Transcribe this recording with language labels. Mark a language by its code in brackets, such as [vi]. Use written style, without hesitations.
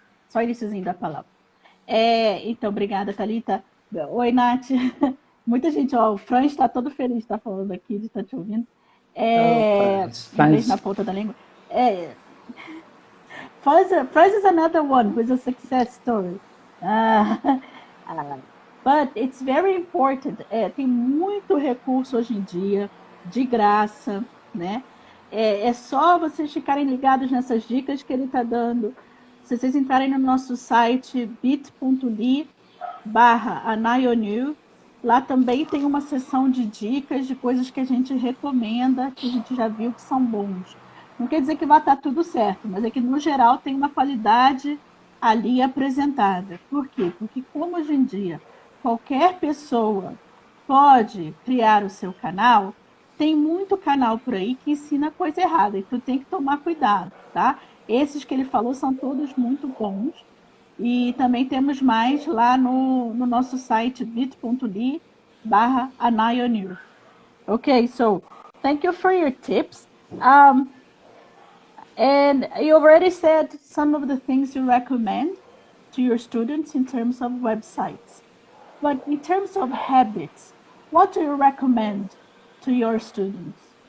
[pt] Só iniciozinho da palavra. Então, obrigada, Thalita. Oi, Nath. Muita gente, o Fran está todo feliz de estar falando aqui, de estar te ouvindo. Inglês na ponta da língua. [en] Franz is another one with a success story. But it's very important. [pt] Tem muito recurso hoje em dia, de graça, né? É só vocês ficarem ligados nessas dicas que ele está dando. Se vocês entrarem no nosso site bit.ly/anayonu, lá também tem uma seção de dicas de coisas que a gente recomenda, que a gente já viu que são bons. Não quer dizer que vai estar tudo certo, mas é que no geral tem uma qualidade ali apresentada. Por quê? Porque como hoje em dia qualquer pessoa pode criar o seu canal, tem muito canal por aí que ensina coisa errada, então tem que tomar cuidado, tá? Esses que ele falou são todos muito bons. E também temos mais lá no nosso site bit.ly/anayonu. [en] Okay, so thank you for your tips. And you already said some of the things you recommend to your students in terms of websites. But in terms of habits, what do you recommend to your students?